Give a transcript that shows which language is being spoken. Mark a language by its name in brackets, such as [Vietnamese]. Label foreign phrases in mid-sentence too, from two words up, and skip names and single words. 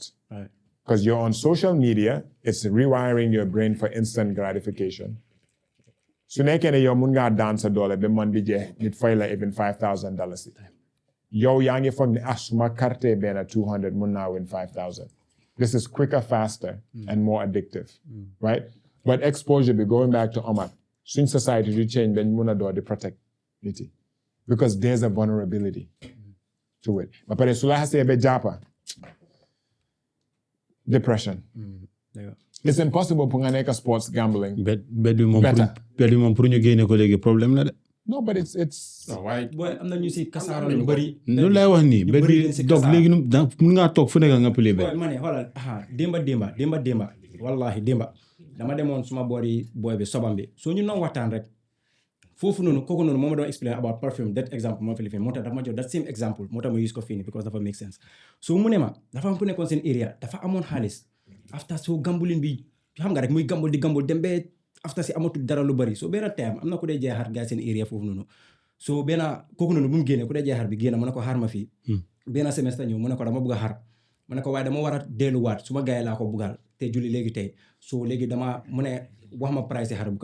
[English] Right. Because you're on social media, it's rewiring your brain for instant gratification. [Wolof] Su nekkee ne yow mun ngaa daan sa doole ba man bi jeex nit fay la [English] even $5,000. [Wolof] Yow yaa ngi foog ne suma carte benn 200 mun naa win 5,000. [English] This is quicker, faster, and more addictive, right? But exposure be going back to Omar. Soon society will change then mun a door to protect [Wolof] nit yi. [English] Because there's a vulnerability to it. [Wolof] Ba pare su la xasee ba jàppa depression. [English] It's impossible [Wolof] pour nga nekk [English] sports gambling. [Wolof] bet bi moom pour ñu génne ko léegi problème la de [English] No, but it's [Wolof] booy am na ñu si kasaara lu bëri loolu lay wax nii bet bi dog léegi mun ngaa toog fu nekk nga [English] play bet [Wolof] ma ne xoolal démba wallahi démba dama demoon suma boori booy bi sobam bi soo ñu noonu waxtaan rek foofu noonu kooku noonu moo ma doon [English] explain about perfume that example [Wolof] moo fi lifin moo tax dafa ma jox [English] that same example [Wolof] moo tax ma use ko fii nii because dafa [English] make sense [Wolof] so mu ne ma dafa am ku nekkoon seen area dafa amoon xaalis after so gambulin bi xam nga rek muy gambul di gambul dem ba after si amatul dara lu bëri so benn time am na ku dee jaay xar gars seen area foofu noonu so benn kooku noonu bu mu génnee ku dee jaay xar bi génn mu ne ko xaar ma fii benn semestre ñëw mu ne ko dama bëgg a xar mu ne ko waaye dama war a delluwaat su ma gars yi laa ko buggal te julli léegi tey so léegi dama mu ne wax ma price xar bu